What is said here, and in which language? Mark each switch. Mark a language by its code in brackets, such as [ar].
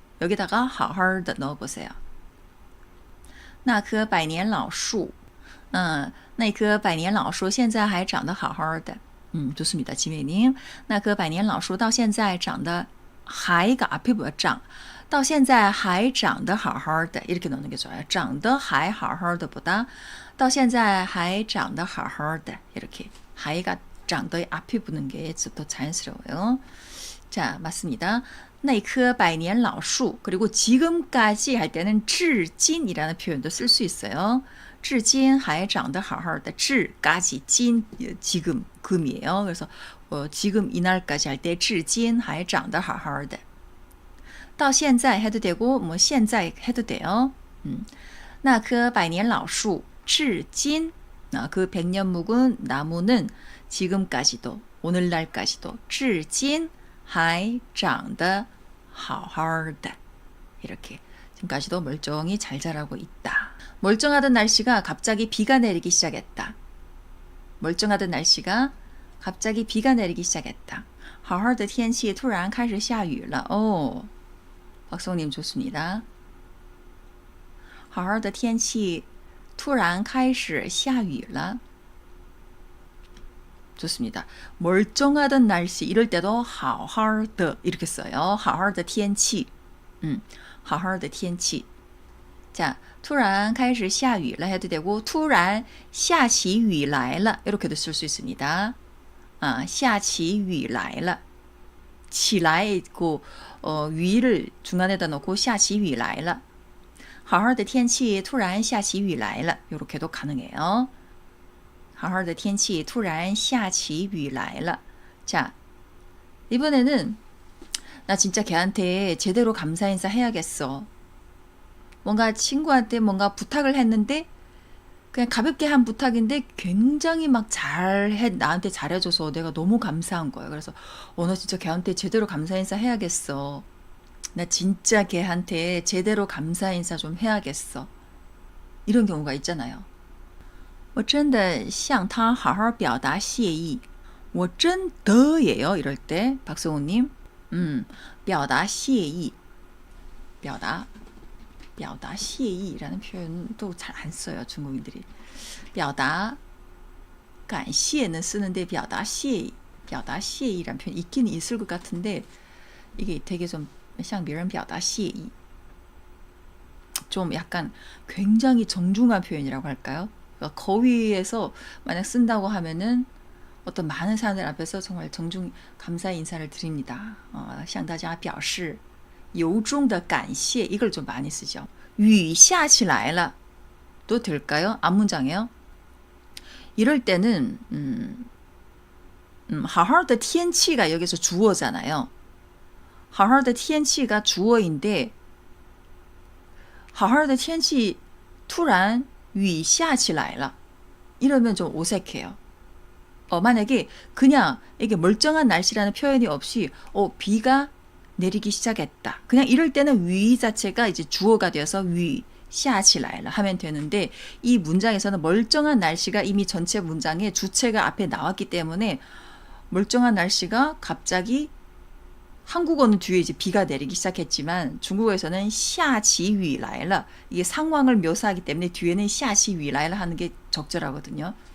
[ko] 여기다가 好好的 넣어보세요. [zh] 那棵百年老树那棵百年老树现在还长得好好的 [ko] 좋습니다. 지메님. [zh] 那棵百年老树到现在长得 [ko] 하이가 앞에 뭐야? [zh] 长到现在还长得好好的 [ko] 이렇게 넣는 게 좋아요. 长得还好好的보다 到现在还长得好好的 이렇게 하이가 长得 앞에 붙는 게 더 자연스러워요. 자, 맞습니다. 那棵百年老树 그리고 지금까지 할 때는 至今이라는 표현도 쓸 수 있어요. [zh] 至今还长得好好的 [ko] 至까지 진 지금 금이에요. 그래서 지금 이날까지 할 때 至今还长得好好的到现在 해도 되고 뭐 现在 해도 돼요. 那棵百年老树至今그 100년 묵은 나무는 지금까지도 오늘날까지도 [zh] 至今还长得好好的 [ko] 이렇게 지금까지도 멀쩡히 잘 자라고 있다. 멀쩡하던 날씨가 갑자기 비가 내리기 시작했다. 멀쩡하던 날씨가 갑자기 비가 내리기 시작했다. [zh] 好好的天气突然开始下雨了. [ko] 박성님 좋습니다. [zh] 好好的天气突然开始下雨了. [ko] 좋습니다. 멀쩡하던 날씨 이럴 때도 好好的 이렇게 써요. [zh] 好好的天气好好的天气 자, 突然开始下雨了 [ko] 해도 되고 [zh] 突然下起雨来了 [ko] 이렇게도 쓸 수 있습니다. 下起雨来了 起来있고 위를 중간에다 넣고 下起雨来了 [zh] 好好的天气突然下起雨来了 [ko] 이렇게도 가능해요. [zh] 好好的天气突然下起雨来了 [ko] 자, 이번에는 나 진짜 걔한테 제대로 감사 인사 해야겠어. 뭔가 친구한테 뭔가 부탁을 했는데 그냥 가볍게 한 부탁인데 굉장히 막 나한테 잘해줘서 내가 너무 감사한 거예요. 그래서 나 진짜 걔한테 제대로 감사 인사 해야겠어. 나 진짜 걔한테 제대로 감사 인사 좀 해야겠어. 이런 경우가 있잖아요. [zh] 我真的向他好好表达谢意. 我真的예요. [ko] 이럴 때 박성우님 表达谢意 表达谢意라는 표현도 잘 안 써요. 중국인들이 表达感谢는 쓰는데 表达谢意라는 표현 있긴 있을 것 같은데 이게 되게 좀 [zh] 像别人表达谢意 [ko] 좀 약간 굉장히 정중한 표현이라고 할까요? 그러니까 거위에서 만약 쓴다고 하면은 어떤 많은 사람들 앞에서 정말 정중 감사의 인사를 드립니다. [zh] 向大家表示由衷的感谢 [ko] 이걸 좀 많이 쓰죠. [zh] 雨下起来了 [ko] 도 될까요? 앞문장이에요. 이럴 때는 好好的天气가 여기서 주어잖아요. 好好的天气가 주어인데 [zh] 好好的天气突然雨下起来了 [ko] 이러면 좀 어색해요. 만약에 그냥 이게 멀쩡한 날씨라는 표현이 없이 비가 내리기 시작했다. 그냥 이럴 때는 위 자체가 이제 주어가 되어서 위 샤치라이라 하면 되는데 이 문장에서는 멀쩡한 날씨가 이미 전체 문장에 주체가 앞에 나왔기 때문에 멀쩡한 날씨가 갑자기 한국어는 뒤에 이제 비가 내리기 시작했지만 중국어에서는 샤치위라이라 이게 상황을 묘사하기 때문에 뒤에는 샤치위라이라 하는 게 적절하거든요.